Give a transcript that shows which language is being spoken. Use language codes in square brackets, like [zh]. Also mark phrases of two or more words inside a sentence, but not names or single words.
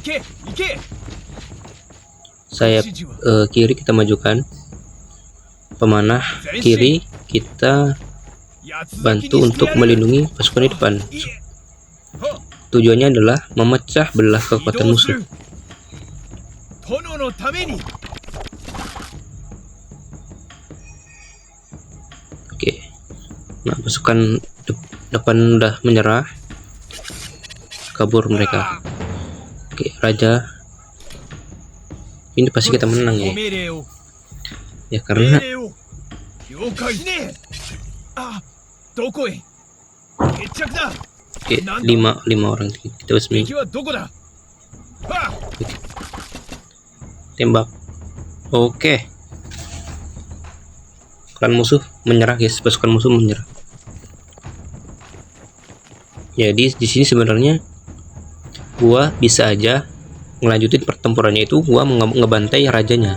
[id] Sayap kiri kita majukan. Pemanah kiri kita bantu untuk melindungi pasukan di depan. Tujuannya adalah memecah belah kekuatan musuh. [ja] 殿のために。 [id] Oke. Nah, pasukan depan udah menyerah. Kabur mereka. Oke, raja. Ini pasti kita menang ya. [ja] ご命令を。 [id] Ya [ja] 命 [id] karena [ja] 令を。了解ね。あ、どこへ。決着だ。 [id] oke, lima orang kita basmi [ja] 敵はどこだ。はあ。 [id] tembak. Oke. Klan musuh menyerah guys, pasukan musuh menyerah. Jadi di sini sebenarnya gua bisa aja ngelanjutin pertempurannya, itu gua ngebantai rajanya.